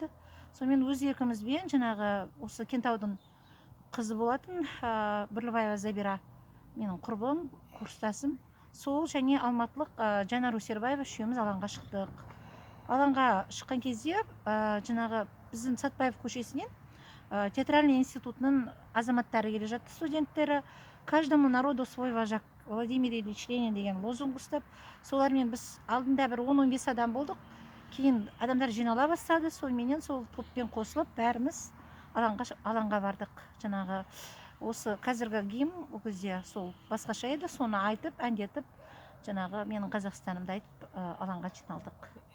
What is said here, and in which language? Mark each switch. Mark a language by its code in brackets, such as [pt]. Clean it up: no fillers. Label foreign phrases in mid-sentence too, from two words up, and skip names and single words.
[kk] Сонымен өз еркімізбен жаңағы осы Кентаудың қызы болатын Бірлібаева Забира, менің құрбым, курстасым, сол және алматылық Жанар Өсербаева үшеуміз алаңға шықтық. Алаңға шыққан кезде жаңағы біздің Сатпаев көшесінен театральный институтының азаматтары келе жатты, студенттері. [ru] Каждому народу свой вожак, [kk] Владимир Ильич Ленин деген лозунг ұстап, солармен біз алдында бір 10-15 адам болдық. Кейін адамдар жинала бастады, солменен сол топпен қосылып бәріміз алаңға бардық. Жаңағы осы қазіргі гимн ол кезде сол басқаша еді, соны айтып, әндетіп, жаңағы менің Қазақстанымды айтып алаңға жиналдық.